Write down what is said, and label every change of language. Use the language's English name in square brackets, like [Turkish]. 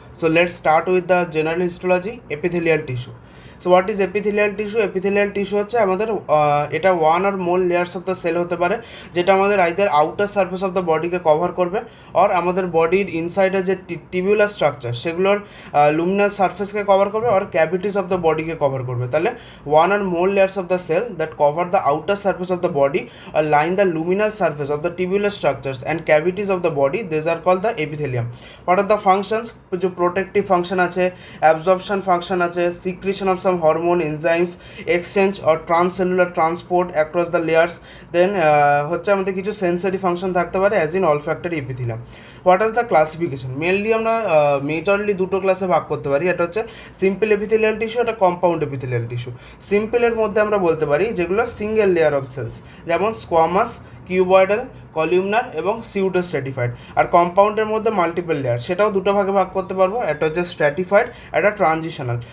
[English] So let's start with the general histology, epithelial tissue. So what is epithelial tissue? [Bangla] Epithelial tissue হচ্ছে আমাদের এটা one আর more layers of the sell হতে পারে, যেটা আমাদের either outer surface of the বডিকে cover করবে, আর আমাদের বডির ইনসাইডে যে টিবিউলার স্ট্রাকচার সেগুলোর লুমিনাল সার্ফেসকে কভার করবে, আর ক্যাভিটিস অফ দ্য বডিকে কভার করবে। [English] তাহলে one or more layers of the cell that cover the outer surface of the body or line the luminal surface of the tubular structures and cavities of the body, these are called the epithelium. What are the functions? जो protective function আছে, absorption function আছে, secretion of some hormone, enzymes, exchange or transcellular transport across the layers, then হচ্ছে আমাদের কিছু sensory function থাকতে পারে as in olfactory epithelium. What is the classification? [Bangla] Mainly আমরা majorly দুটো ক্লাসে ভাগ করতে পারি। এটা হচ্ছে সিম্পল এপিথেলিয়াল টিস্যু, এটা কম্পাউন্ড এপিথেলিয়াল টিস্যু। সিম্পলের মধ্যে আমরা বলতে পারি যেগুলো সিঙ্গেল লেয়ার অফ সেলস, যেমন স্কোয়ামাস, কিউবয়েডাল, কলিউমনার এবং সিউডো স্ট্র্যাটিফাইড। আর কম্পাউন্ডের মধ্যে মাল্টিপল লেয়ার, সেটাও দুটো ভাগে ভাগ করতে পারবো। একটা হচ্ছে স্ট্র্যাটিফাইড, একটা ট্রানজিশনাল।